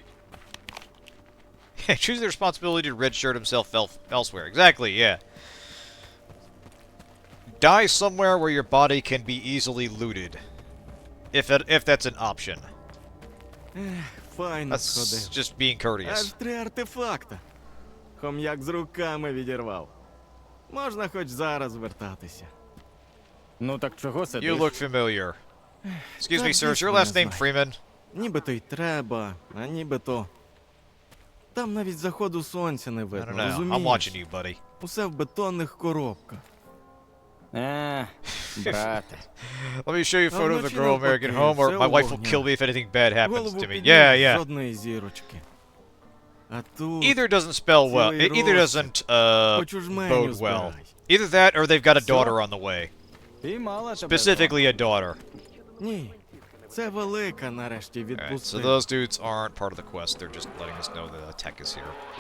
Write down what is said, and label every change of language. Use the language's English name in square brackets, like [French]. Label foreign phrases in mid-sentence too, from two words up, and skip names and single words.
[English] Choose the responsibility to redshirt himself elsewhere. Exactly, yeah. Die somewhere where your body can be easily looted. If that's an option. [Ukrainian] Файно [English] That's [Ukrainian] сходив. [English] just being courteous. [Ukrainian] Аж 3 артефакта. Хом'як з руками відірвав. Можна хоч зараз вертатися. Ну так чого сидиш? [English] You look familiar. Excuse me, [Ukrainian] Так [English] sir. Is [Ukrainian] дійсно [English] your [Ukrainian] не [English] last name [Ukrainian] знаю. [English] Freeman? [Ukrainian] Нібито й треба, а нібито. Там навіть заходу сонця не [English] I don't [Ukrainian] видно, [English] know. [Ukrainian] розумієш? [English] I'm watching you, buddy. [Ukrainian] Усе в бетонних коробках. Брате. [English] Let me show you a photo of the [Ukrainian] вночі [English] girl when I get [Ukrainian] навпаки, [English] home, or [Ukrainian] все [English] my wife will [Ukrainian] вогняне. [English] kill me if anything bad happens [Ukrainian] Голову [English] to me. [Ukrainian] підняв, [English] Yeah. [Ukrainian] жодної зірочки. А тут [English] Either doesn't spell well. [Ukrainian] Цілий [English] Either [Ukrainian] розсип. [English] doesn't [Ukrainian] Хоч у жменю [English] bode well. [Ukrainian] збирай. [English] Either that, or they've got a [Ukrainian] Все? [English] daughter on the way. [Ukrainian] І мала тебе. [English] Specifically a daughter. [Ukrainian] Ні, це велика нарешті [English] Alright, so [Ukrainian] відпустила. [English] those dudes aren't part of the quest. They're just letting us know the tech is here.